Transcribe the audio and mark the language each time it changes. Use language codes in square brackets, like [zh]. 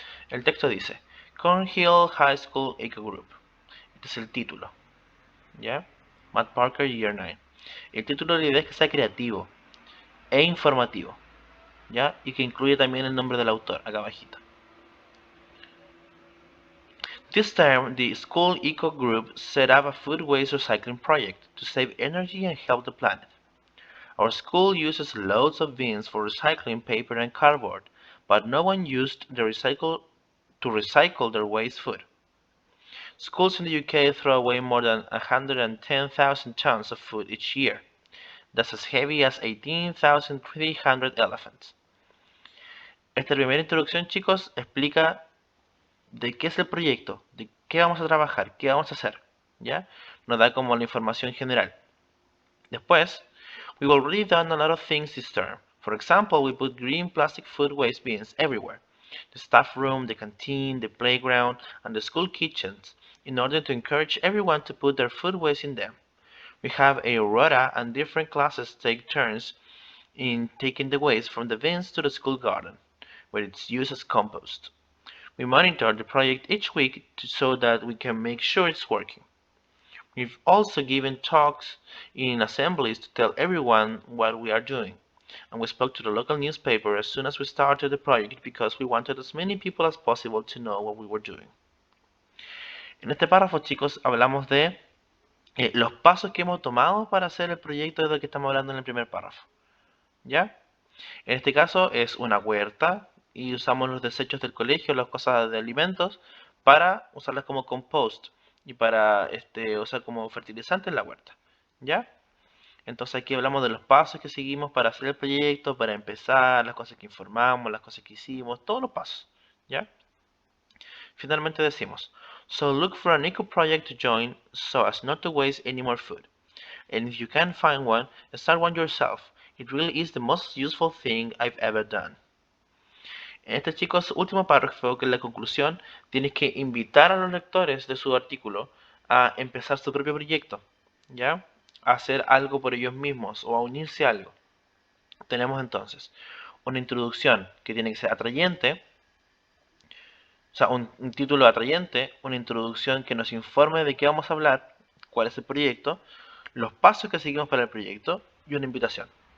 [es] El texto dice, Cornhill High School Eco Group. Este es el título. ¿Ya? Matt Parker, Year 9. El título, la idea es que sea creativo e informativo. ¿Ya? Y que incluye también el nombre del autor, acá abajito. [en] This term, the school eco group set up a food waste recycling project to save energy and help the planet. Our school uses loads of bins for recycling paper and cardboard, but no one used to recycle their waste food. Schools in the UK throw away more than 110,000 tons of food each year. That's as heavy as 18,300 elephants. [es] Esta primera introducción, chicos, explica de qué es el proyecto, de qué vamos a trabajar, qué vamos a hacer, ¿ya? Nos da como la información general. [en] Después, we've already done a lot of things this term. For example, we put green plastic food waste bins everywhere. The staff room, the canteen, the playground, and the school kitchens, in order to encourage everyone to put their food waste in them. We have a rota and different classes take turns in taking the waste from the bins to the school garden, where it's used as compost. We monitor the project each week so that we can make sure it's working. We've also given talks in assemblies to tell everyone what we are doing. And we spoke to the local newspaper as soon as we started the project because we wanted as many people as possible to know what we were doing. [es] En este párrafo, chicos, hablamos de los pasos que hemos tomado para hacer el proyecto del que estamos hablando en el primer párrafo. ¿Ya? En este caso es una huerta y usamos los desechos del colegio, las cosas de alimentos, para usarlas como compost y para usar como fertilizante en la huerta. ¿Ya? Entonces aquí hablamos de los pasos que seguimos para hacer el proyecto, para empezar, las cosas que informamos, las cosas que hicimos, todos los pasos. ¿Ya? Finalmente decimos, [en] so look for an eco project to join so as not to waste any more food. And if you can't find one, start one yourself. It really is the most useful thing I've ever done. [es] En este, chicos, último párrafo, que es la conclusión, tienes que invitar a los lectores de su artículo a empezar su propio proyecto, ¿ya? A hacer algo por ellos mismos o a unirse a algo. Tenemos entonces una introducción que tiene que ser atrayente, o sea, un título atrayente, una introducción que nos informe de qué vamos a hablar, cuál es el proyecto, los pasos que seguimos para el proyecto y una invitación.